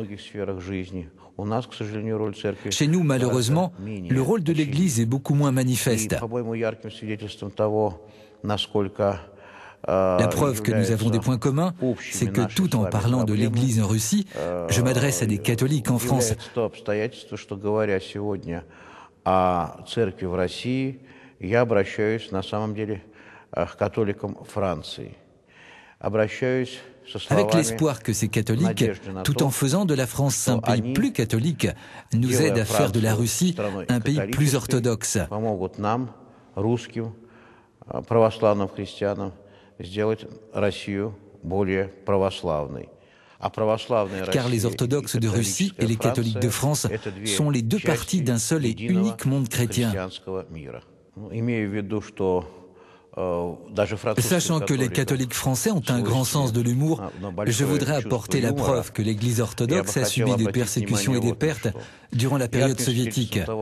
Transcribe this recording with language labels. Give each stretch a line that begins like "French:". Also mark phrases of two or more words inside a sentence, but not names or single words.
French: Chez nous, malheureusement, le rôle de l'Église est beaucoup moins manifeste. La preuve que nous avons des points communs, c'est que tout en parlant de l'Église en Russie, je m'adresse à des catholiques en France.
Russian: о церкви в России, я обращаюсь на самом деле к католикам Франции. Обращаюсь со словами
French: avec l'espoir que ces catholiques, tout en faisant de la France un pays plus catholique, nous aident à faire de la Russie un pays plus orthodoxe.
Russian: Помогут нам, русским, православным христианам, сделать Россию более православной.
French: Car les orthodoxes de Russie et les catholiques de France sont les deux parties d'un seul et unique monde chrétien. Sachant que les catholiques français ont un grand sens de l'humour, je voudrais apporter la preuve que l'Église orthodoxe a subi des persécutions et des pertes durant la période soviétique.